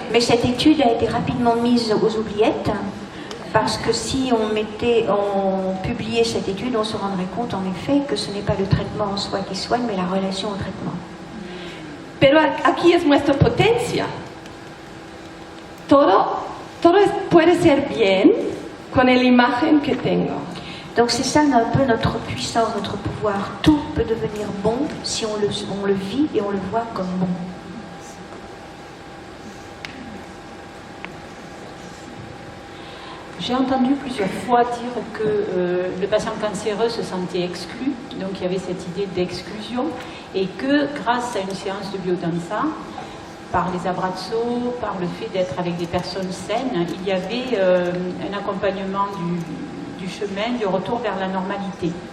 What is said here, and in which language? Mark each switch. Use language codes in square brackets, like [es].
[fr] Mais cette étude a été rapidement mise aux oubliettes parce que si on publiait cette étude, on se rendrait compte en effet que ce n'est pas le traitement en soi qui soigne, mais la relation au traitement. [es] Pero aquí es nuestra potencia. Todo puede ser bien con la imagen que tengo. [fr] Donc c'est ça un peu notre puissance, notre pouvoir. Tout peut devenir bon si on le vit et on le voit comme bon. J'ai entendu plusieurs fois dire que le patient cancéreux se sentait exclu, donc il y avait cette idée d'exclusion, et que grâce à une séance de biodanza, par les abrazos, par le fait d'être avec des personnes saines, il y avait un accompagnement du chemin, du retour vers la normalité.